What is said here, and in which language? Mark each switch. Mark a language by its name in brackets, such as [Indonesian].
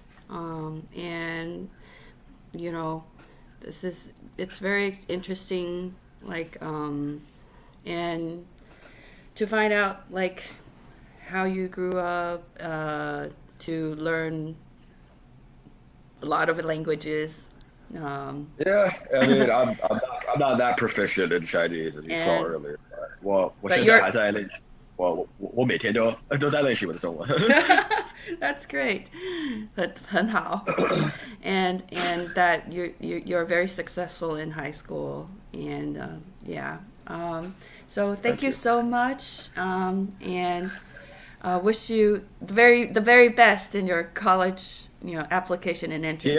[English] And you know, it's very interesting, like, and to find out like how you grew up, to learn a lot of languages. Yeah, I mean, I'm not that proficient in Chinese as you saw And earlier. But but you're [Chinese] 我每天都在练习我的中文。 [English] that's great. [Chinese] 很好. [English] And that you're very successful in high school, and yeah. So thank you so much, and wish you the very best in your college, application and entrance.